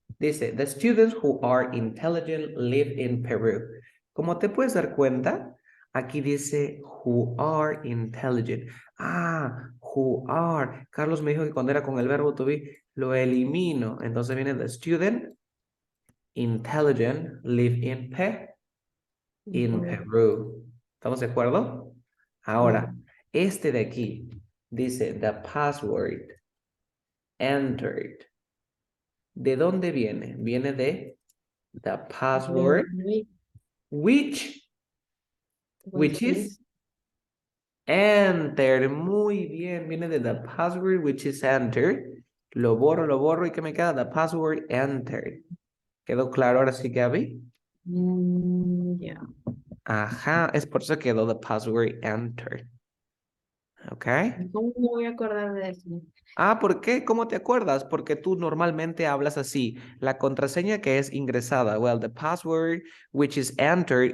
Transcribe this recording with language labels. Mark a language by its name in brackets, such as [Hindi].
[Spanish] Dice, [English] the students who are intelligent live in Peru. [Spanish] Como te puedes dar cuenta, aquí dice [English] who are intelligent. [Spanish] Ah, [English] who are. [Spanish] Carlos me dijo que cuando era con el verbo to be, lo elimino. Entonces viene [English] the student intelligent live in Peru. [Spanish] ¿Estamos de acuerdo? Ahora, este de aquí dice [English] the password entered. [Spanish] ¿De dónde viene? Viene de [English] the password which is entered. [Spanish] Muy bien, viene de [English] the password which is entered. [Spanish] Lo borro y ¿qué me queda? [English] The password entered. [Spanish] ¿Quedó claro ahora sí, Gaby? Ya. Ajá, es por eso quedó [English] the password entered. [Spanish] ¿Ok? ¿Cómo me voy a acordar de eso? Ah, ¿por qué? ¿Cómo te acuerdas? Porque tú normalmente hablas así. La contraseña que es ingresada. [English] Well, the password which is entered.